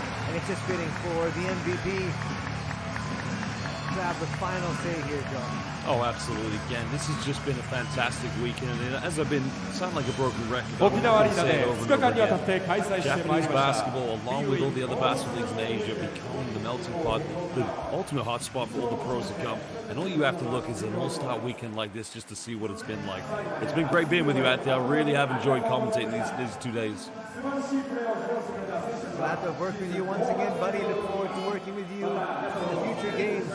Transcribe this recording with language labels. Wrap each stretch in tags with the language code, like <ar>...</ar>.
<en>And it's just fitting for the MVP to have the final say here, John. Oh, absolutely. Again, this has just been a fantastic weekend. And as I've been, sound like a broken record.</en> <ja>Okinawa Arena で2日間にわたって開催してまいりました。</ja> <en>Japanese basketball, along with all the other basketball leagues in Asia, becoming the melting pot, the ultimate hotspot for all the pros to come. And all you have to look is an all-star weekend like this just to see what it's been like. It's been great being with you, Anthony. I really have enjoyed commentating these 2 days. Glad to work with you once again, buddy. Look forward to working with you in the future games.</en>